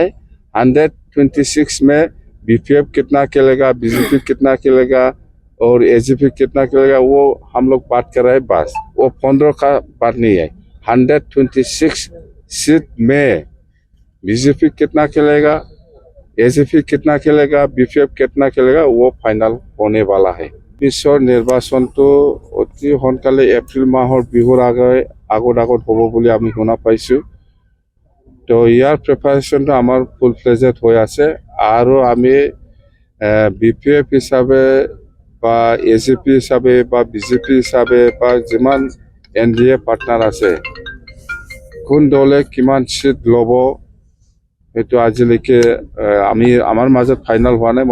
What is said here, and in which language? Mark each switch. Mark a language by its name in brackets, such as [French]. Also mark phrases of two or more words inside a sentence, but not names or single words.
[Hindi] 126 में बीपीएफ कितना खेलेगा, बीजेपी कितना खेलेगा और एजीपी कितना खेलेगा, वो हम लोग बात कर रहे हैं बस। वो 15 का बात नहीं है। 126 सीट में बीजेपी कितना खेलेगा, एजीपी कितना खेलेगा, बीपीएफ कितना खेलेगा, वो फाइनल होने वाला है। [Assamese] পিছৰ নিৰ্বাচনটো অতি সোনকালে এপ্ৰিল মাহৰ বিহুৰ আগত হ'ব বুলি আমি শুনা পাইছোঁ। তো ইয়াৰ প্ৰিপাৰেশ্যনটো আমাৰ [English] full fledged [Assamese] হৈ আছে আৰু আমি বিপিএফ হিচাপে বা এজিপি হিচাপে বা বিজেপি হিচাপে বা যিমান এনডিএ পাৰ্টনাৰ আছে, কোন দলে কিমান চিট ল'ব সেইটো আজিলৈকে আমাৰ মাজত ফাইনেল হোৱা নাই।